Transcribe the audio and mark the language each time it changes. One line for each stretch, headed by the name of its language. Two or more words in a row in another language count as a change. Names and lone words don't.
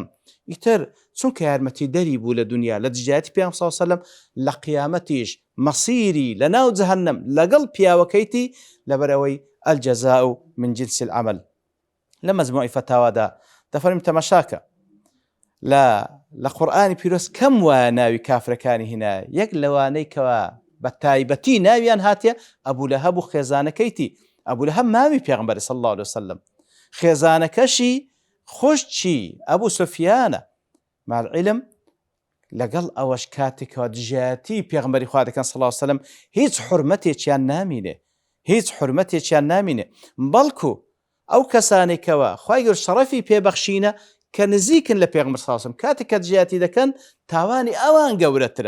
Central Kurdish: ئیتر چونکە یارمەتی دەری بوو لە دنیا لە دژایەتی پێغەمبەر
Arabic: صلی الله علیه وسلم،
Central Kurdish: لە قیامەتیش مەسیری لە ناو جەهەنەم لەگەڵ پیاوەکەیتی، لەبەرەوەی
Arabic: الجەزاء من جنس العمل.
Central Kurdish: لە مەجموعی فتاوادا دەفەرمین تەماشاکە لە قورئانی پیرۆز کەم وایە ناوی کافرەکانی هێنایە، یەک لەوانەی کەوا بە تایبەتی ناویان هاتیە ئەبوو لەهەب و خێزانەکەیتی. ئەبوو لەهەب مامی پێغەمبەر
Arabic: صلی الله علیه وسلم،
Central Kurdish: خێزانەکەشی خۆشتی ئەبوو سوفیانە، مالعلم لەگەڵ ئەوەش کاتێکەوە دژایەتی پێغەمبەری خوا دەکەن
Arabic: صلی الله علیه وسلم
Central Kurdish: هیچ حورمەتێکیان نامینێ، بەڵکو ئەو کەسانێکەوە خوای گەورە شەڕەفی پێبەخشینە کە نزیکن لە پێغەمبەر
Arabic: صلی الله علیه وسلم،
Central Kurdish: کاتێک کە دژایەتی دەکەن تاوانی ئەوان گەورەترە.